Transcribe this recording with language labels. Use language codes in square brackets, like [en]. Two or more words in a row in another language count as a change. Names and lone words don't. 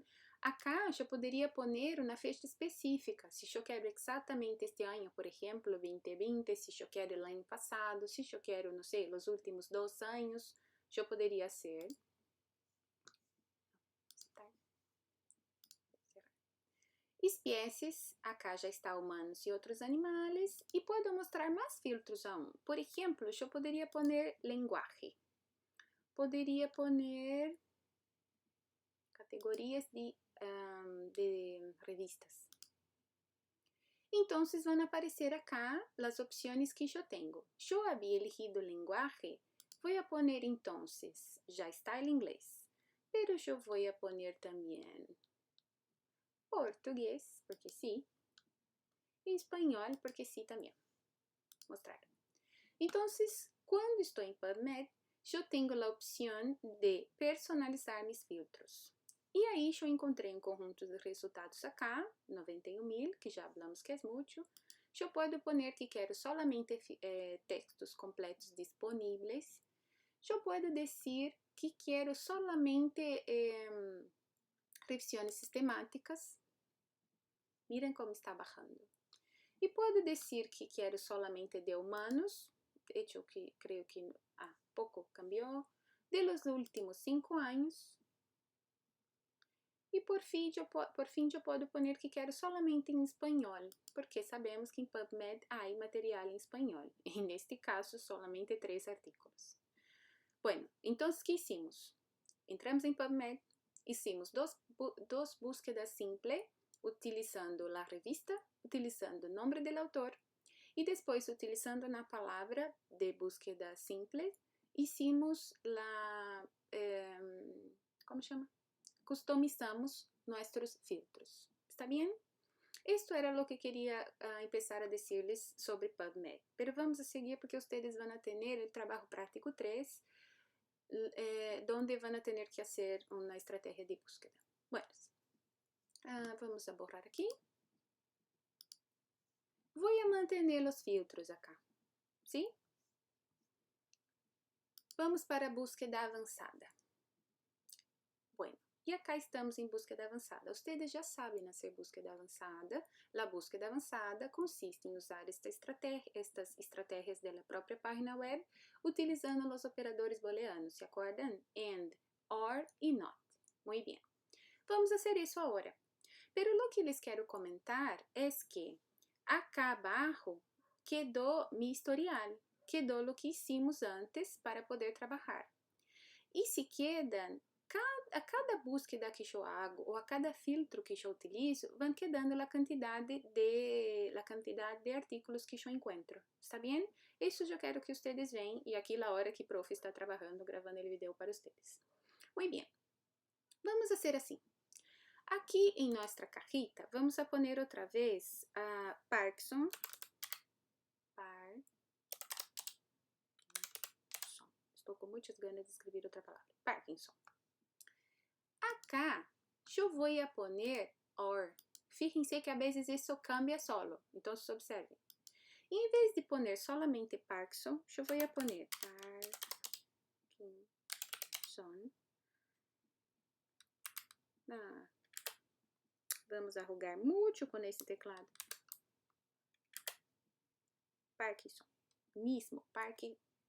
[es] Acá yo podría poner una fecha específica, si yo quiero exactamente este año, por ejemplo, 2020, si yo quiero el año pasado, si yo quiero, no sé, los últimos 2 años, yo podría hacer. [pt] Especies, acá já está humanos e outros animais, e posso mostrar mais filtros aún. Por exemplo, eu poderia [es] poner lenguaje, [pt] poderia poner categorias de revistas. Então, vão aparecer acá as opções que eu tenho. Eu havia [es] elegido lenguaje, [pt] vou poner então, já está em inglês, pero eu vou poner também português, porque sim, e espanhol, porque sim também. Mostrar. Então, quando estou em PubMed, eu tenho a opção de personalizar meus filtros. E aí, eu encontrei um conjunto de resultados acá, 91.000, que já falamos que é muito. Eu posso poner que quero solamente textos completos disponíveis. Eu posso dizer que quero solamente revisões sistemáticas. [es] Miren como está bajando. [pt] E pode dizer que quero solamente de humanos, [es] de hecho [pt] que creio que pouco cambiou, [es] de los últimos [pt] 5 anos. E por fim eu posso poner que quero solamente em espanhol, porque sabemos que em PubMed há material em espanhol. E neste caso, [es] solamente 3 artículos. [pt] Bueno, então o que hicimos? Entramos em PubMed, [es] hicimos dos búsquedas simples, [pt] utilizando a revista, utilizando o nome do autor e depois utilizando a palavra de [es] búsqueda simple, hicimos [pt] como chama? Customizamos nossos filtros. ¿Está bem? [es] Esto era [pt] o que queria [es] empezar a decirles sobre PubMed. Pero vamos a seguir porque ustedes van a tener el trabajo práctico 3, donde van a tener que hacer una estrategia de búsqueda. Bueno, vamos a borrar aqui. [pt] Vou manter os filtros acá, ¿sí? Vamos para a búsqueda avançada. Bueno, e acá estamos em búsqueda avançada. Ustedes já sabem [es] hacer búsqueda [pt] avançada. A búsqueda avançada consiste em usar estas estratégias da própria página web, utilizando os operadores booleanos, ¿se acordan? [en] And, or [pt] e not. Muito bem. Vamos fazer isso agora. [es] Pero lo que les quero comentar [pt] é que acá abaixo quedou [es] mi historial, quedou lo que hicimos antes [pt] para poder trabalhar. E se quedan, a cada búsqueda que eu hago ou a cada filtro que eu utilizo, [es] van quedando [pt] a quantidade de artículos que eu encontro. ¿Está bem? Isso eu quero que vocês vejam e aqui a hora que o profe está trabalhando, gravando o vídeo para vocês. Muito bem. Vamos fazer assim. Aqui em nossa cajita, [es] vamos a poner [pt] outra vez a Parkinson. Estou com muitas ganas de escrever outra palavra. Parkinson. Acá, eu vou a poner or. [es] Fíjense que [pt] a vezes isso [es] cambia solo. [pt] Então, observem. Em vez de [es] poner solamente [pt] Parkinson, eu vou a poner Parkinson. Vamos arrugar muito com esse teclado. Parkinson. Mismo. Parkinson.